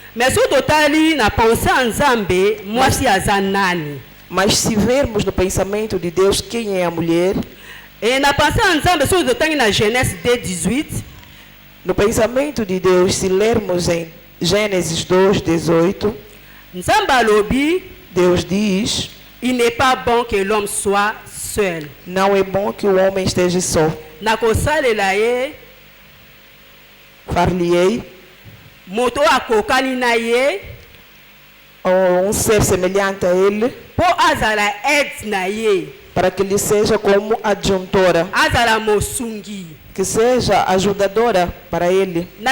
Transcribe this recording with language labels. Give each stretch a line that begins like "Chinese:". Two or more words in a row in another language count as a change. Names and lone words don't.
Portuguese: Mas se vermos no pensamento de Deus quem é a mulher, no pensamento de Deus, se lermos em Gênesis 2:18, Deus diz:
French: il n'est pas bon que l'homme soit seul.
Portuguese: Não é bom que o homem esteja só. Far-lhe-ei um ser semelhante a ele, para que lhe seja como adjuntora, que seja ajudadora para ele.